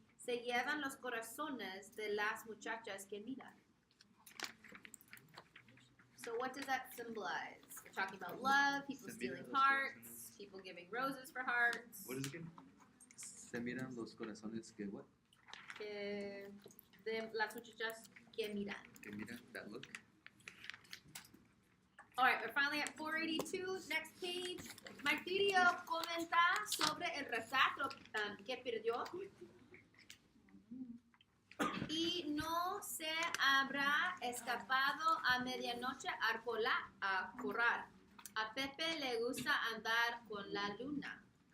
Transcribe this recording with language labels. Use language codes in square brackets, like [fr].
[es] Se llevan los corazones de las muchachas que miran. [en] So what does that symbolize? We're talking about love, people stealing hearts, people giving roses for hearts. What is it again? [es] Se miran los corazones que [en] what? [es] De las muchachas que miran. Que miran [en] that look. All right, we're finally at 482. Next page. [es] Martirio comenta sobre el retrato que perdió. Y no se habrá escapado a medianoche a corral. A Pepe le gusta andar con la luna.